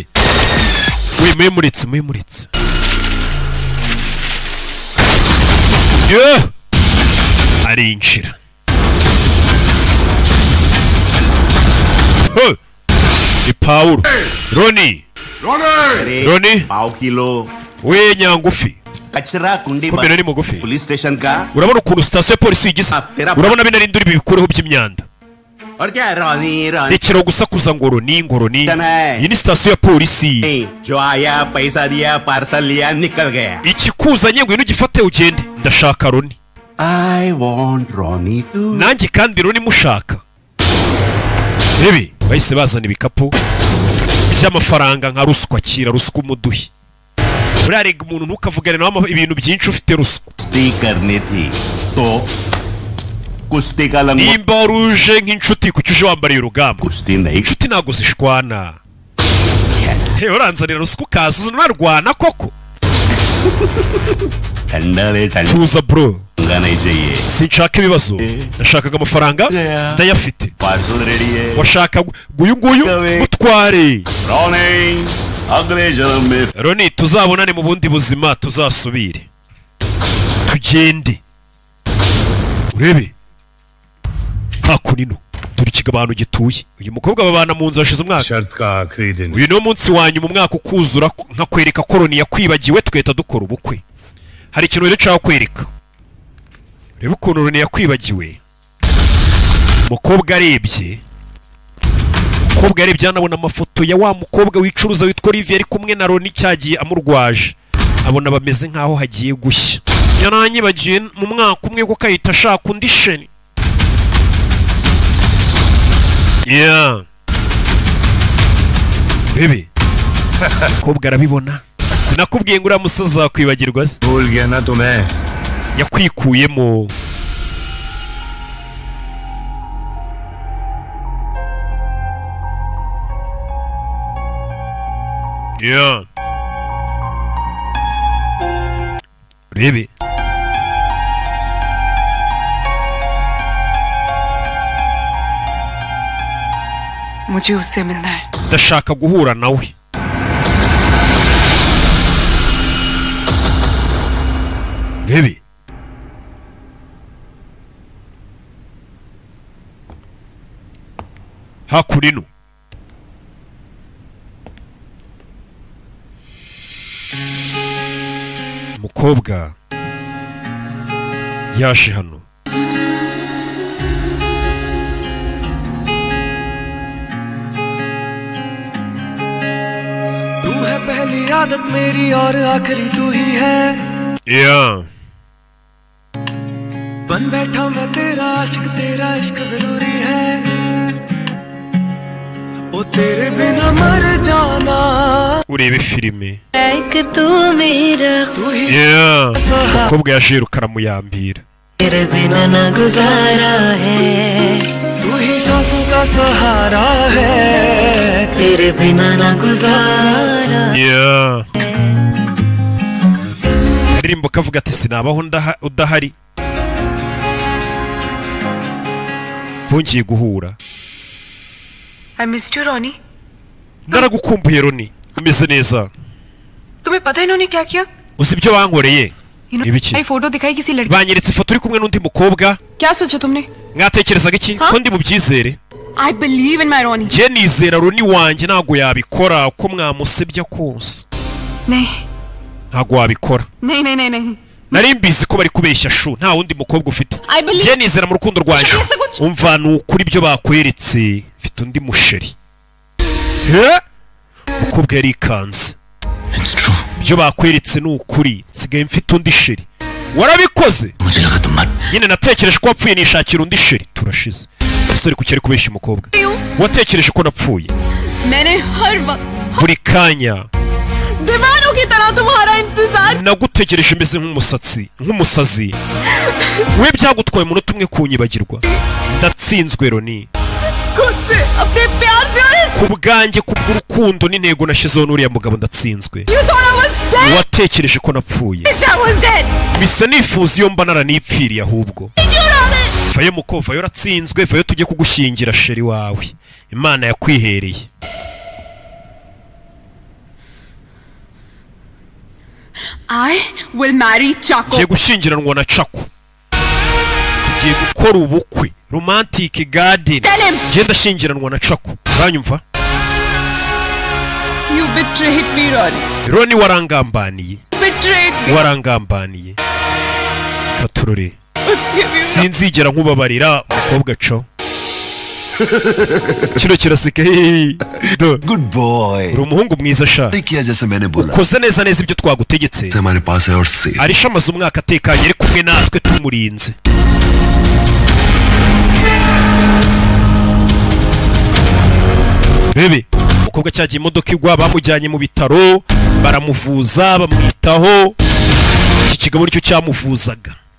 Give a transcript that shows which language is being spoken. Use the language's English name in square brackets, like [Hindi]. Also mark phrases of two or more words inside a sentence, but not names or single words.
[Kinyarwanda] We memuritse. Arinjira. Ni Paulo. Ronnie. [Hindi] पाव किलो [Kinyarwanda] We nyangufi. [Hindi] कचरा कुंडी [Kinyarwanda] Komera ni mugufi. [English] police station [Hindi] का [Kinyarwanda] Urabona ukuntu sitasiyo ya polisi yigize. Urabona bino rinduri bibikureho by'imyanda. [Hindi] और क्या रोनी [Kinyarwanda] Rekera gusakuza ngo Ronnie. Iyi ni sitasiyo ya polisi. [Hindi] जो आया पैसा दिया पार्सल लिया निकल गया. [Kinyarwanda] Ikikuzanye ngwino ugifate ugende. Ndashaka Ronnie. [English] I want Ronnie too. [Kinyarwanda] Nanjye kandi Ronnie mushaka. Rebe bahise bazana ibikapu by'amafaranga nka ruswa kira ruswa umuduhi. Urarega umuntu ntukavugane nawe ibintu byinshi ufite ruswa. [Hindi] कुश्ती करनी थी तो कुश्ती का लंगोट [Kinyarwanda] Nimba ruje nk'inshuti kuki uje wambariye urugamba? [Hindi] कुश्ती नहीं [Kinyarwanda] Inshuti ntago zishwana. Uranzanira ruswa ukaza unarwana koko. [Hindi] ठंडा रे ठंडा [Kinyarwanda] Tuza bro. [Hindi] नहीं चाहिए. [Kinyarwanda] Sinshaka ibibazo. Nashakaga amafaranga ndayafite. [English] parcel ready [Hindi] है. [Kinyarwanda] Washaka nguyu utware. [Hindi] Ronnie अगले जन्म में [Kinyarwanda] Ronnie tuzabonane mu bundi buzima tuzasubire. Tugende. Urebe. Hakunino. Turi kigabano gituye. Uyu mukobwa babana mu nzu hashize umwaka. [Hindi] शर्त का आखिरी दिन. [Kinyarwanda] Uyu no munsi wanyu mu mwaka ukuzura nka kwereka ko Ronnie yakwibagiwe tukahita dukora ubukwe. Hari ikintu rero cyaho kwereka. Reba ukuntu Ronnie yakwibagiwe. Mukobwa arebye. Mukobwa arebye anabona amafoto ya wa mukobwa wicuruza witwa Olivier ari kumwe na Ronnie cyagiye amurwaje. Abona bameze nkaho hagiye gushya. Yaranyibagiye mu mwaka umwe ko kahita ashaka undi sheni. Yeah. Bebe. Mukobwa arabibona. Sinakubwiye ngo uriya musaza wakwibagirwa se. [Hindi] भूल गया ना तुम्हें. [Kinyarwanda] Yakwikuyemo. Yeah. Rebe. मुझे उससे मिलना है. Ndashaka guhura nawe. Rebe. Hakurino. Umukobwa yaje hano. [Hindi] तू है पहली आदत मेरी और आखिरी तू ही है. Yeah. बन बैठा मैं तेरा इश्क जरूरी है. ओ तेरे बिना मर जाना. [Kinyarwanda] Urebe filime. [Hindi] एक तू मेरा तू ही Yeah. [Kinyarwanda] Umukobwa yaje yirukana muyambira. [Hindi] तेरे बिना ना गुजारा है. तू ही सांसों का सहारा है. तेरे बिना ना गुजारा. Yeah. [Kinyarwanda] Aririmbo kavuga ati sinabaho udahari. Bongeye guhura. [English] I missed you, Ronnie. [Kinyarwanda] Naragukumbuye Ronnie. Umeze neza. [Hindi] तुम्हें पता है इन्होंने क्या किया? [Kinyarwanda] Uzi ibyo bankoreye? Ibiki? [Hindi] नई फोटो दिखाई किसी लड़की. [Kinyarwanda] Banyeretse ifoto uri kumwe n'undi mukobwa. [Hindi] क्या सोचा तुमने? [Kinyarwanda] Mwatekerezaga iki? Ko ndi mubyizere. [English] I believe in my Ronnie. [Kinyarwanda] Je nizera Roni wanjye ntago yabikora uko mwamusebya kose. [Hindi] नहीं [Kinyarwanda] Ntago wabikora. [Hindi] नहीं [Kinyarwanda] Nari mbizi ko bari kubeshya shu nta wundi mukobwa ufite. [English] I believe- [Kinyarwanda] Je nizera mu rukundo rwanjye. Shit, ese guca- Umva nukuri ibyo bakweretse mfite undi musheri. He? Mukobwa yari ikanze. [English] It's true. [Kinyarwanda] Ibyo bakweretse nukuri nsigaye mfite undi sheri. Warabikoze? [Hindi] मुझे लगा तुम मर [Kinyarwanda] Nyine natekereje ko wapfuye nishakira undi sheri. Turashize. Ese ku cyari kubeshya umukobwa. Watekereje ko napfuye. [Hindi] मैंने हर वक्त [Kinyarwanda] Buri kanya [Hindi] दीवानों की तरह तुम्हारा इंतजार [Kinyarwanda] nagutegereje meze nk'umusazi. We byagutwaye umunota umwe kunyibagirwa. Ndatsinzwe Roni. [Hindi] खुद से अपने प्यार से और इस [Kinyarwanda] Ku bwanjye kubw'urukundo n'intego nashizeho n'uriya mugabo ndatsinzwe. [English] You thought I was dead? [Kinyarwanda] Watekereje ko napfuye. [English] Wish I was dead. [Kinyarwanda] Bisa nifuza iyo mba naranipfiriye ahubwo. Vayo muko, vayo ratsinzwe, vayo tujye kugushyingira sheri wawe. Imana yakwihereye. [English] I will marry Chaco. [Kinyarwanda] Tugiye gushyingiranwa na Chaco. Tugiye gukora ubukwe. [English] Romantic garden. Tell him. [Kinyarwanda] Ngiye ndashyingiranwa na Chaco. Uranyumva? [English] You betrayed me, Ronnie. [Kinyarwanda] Roni warangambaniye. [English] Betrayed me. [Kinyarwanda] Warangambaniye. Katurore. [English] Give you [Kinyarwanda] Sinzigera nkubabarira umukobwa co. Kino kiraseka. [English] good boy [Kinyarwanda] Uri umuhungu mwiza sha. [Hindi] किया जैसे मैंने बोला [Kinyarwanda] Koze neza neza ibyo twagutegetse. [Hindi] हमारे पास है और सेफ [Kinyarwanda] Arisha amaze umwaka atekanye ari kumwe natwe tumurinze. Bebe, umukobwa cyagiye imodoka igwa bamujyanye mu bitaro baramuvuza bamwitaho. Iki kigabo nicyo cyamuvuzaga.